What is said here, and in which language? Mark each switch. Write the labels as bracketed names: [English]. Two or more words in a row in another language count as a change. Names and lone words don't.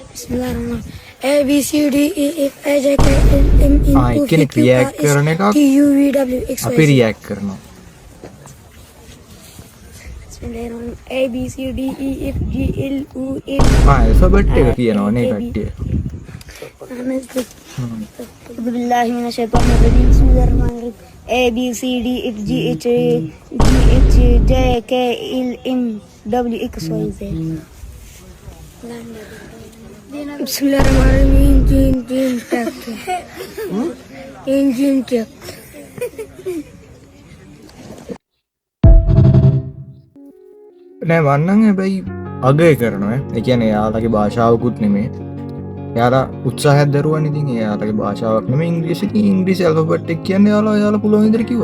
[Arabic] Bismillahirrahmanirrahim. [English] A B C D E F G H I J K L M N O P [Sinhala] එකෙනෙක් [English] Q R [Sinhala] රියැක්ට් [English] S [Sinhala] කරන එකක් [English] T U V W X [Sinhala] අපි [English] Y Z. [Sinhala] රියැක්ට් කරනවා. [Arabic] Bismillahirrahmanirrahim. [English] A B C D E F G L O M [Sinhala] ඇල්ෆබෙට් එක කියනවා නේ කට්ටිය. [Arabic] أعوذ بالله من الشيطان الرجيم بسم الله الرحمن الرحيم [English] A B C D F G H J K L M W X Y Z. [Arabic] بسم الله الرحمن الرحيم [English] engine tractor engine truck [Sinhala] නෑ මන්නන් හැබැයි අගය කරනවා. ඒ කියන්නේ එයාලගේ භාෂාවකුත් නෙමේ. එයාලා උත්සාහයක් දරුවන් ඉතින් එයාලගේ භාෂාවක් නෙමෙයි ඉංග්‍රීසි. ඉතින් ඉංග්‍රීසි ඇල්ෆබෙට් එක කියන්නේ එයාලා පුළුවන් විදිහට කිව්වා.